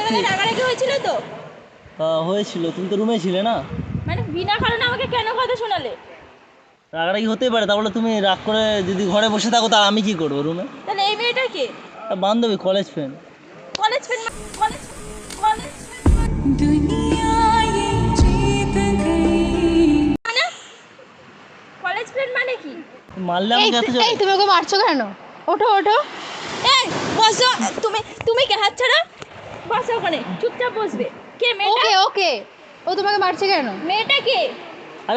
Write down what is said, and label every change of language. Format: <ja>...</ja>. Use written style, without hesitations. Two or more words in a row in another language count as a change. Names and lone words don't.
<bn>সকালবেলা রাগারাগি হয়েছিল তো? হয়েছিল, তুমি তো রুমে ছিলে না। মানে বিনা কারণে আমাকে কেন কথা শোনালে? রাগারাগি হতেই পারে, তাহলে তুমি রাগ করে যদি ঘরে বসে থাকো, তা আমি কি করবো রুমে? তাহলে এই মেয়েটা কে? বান্ধবী,</bn> <en>college friend. college friend? college college</en> <hi>दुनिया ये जीत गई।</hi> <bn>মানে</bn> <en>college friend</en> <bn>মানে কি? মারলে আমি কাছে এই তুমি ওকে মারছো কেন? ওঠো ওঠো। এই বসো। তুমি তুমি কে? হাত ছাড়া। বসো ওখানে, চুপচাপ বসবে। কে মেয়েটা? ওকে ওকে, ও তোমাকে মারছে কেন? মেয়েটা কে? আরে</bn>